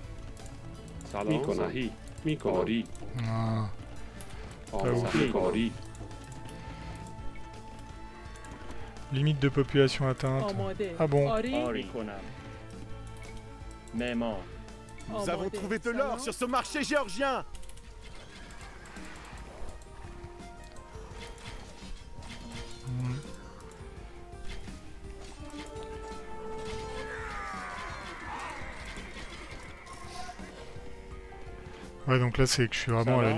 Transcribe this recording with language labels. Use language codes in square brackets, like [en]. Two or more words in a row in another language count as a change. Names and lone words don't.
[fr] میکنم. Ah. Pas ouf. Limite de population atteinte. آماده. Ah bon? آری. [fa] میکنم. معمار. [fr] Nous avons trouvé de l'or sur ce marché géorgien. Ouais, donc là c'est que je suis vraiment à la